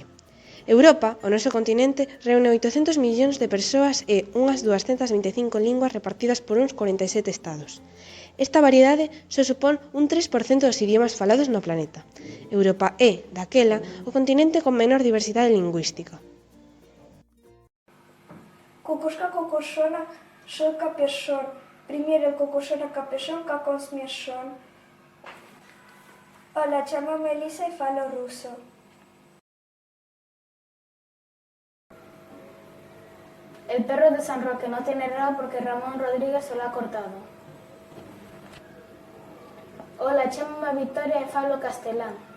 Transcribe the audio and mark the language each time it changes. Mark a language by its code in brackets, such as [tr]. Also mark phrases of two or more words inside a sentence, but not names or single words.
[gl] Europa, o noso continente, reúne 800 millóns de persoas e unhas 225 linguas repartidas por uns 47 estados. Esta variedade só supón un 3% dos idiomas falados no planeta. Europa é, daquela, o continente con menor diversidade lingüística. [ru] Кукушка кукушона, шел капюшон. Примерил кукушона капюшон, как он смешон. [gl] Hola, chamo Melissa y falo ruso. [es] El perro de San Roque no tiene rabo porque Ramón Rodríguez se lo ha cortado. [gl] Hola, chamo Victoria y falo castelán.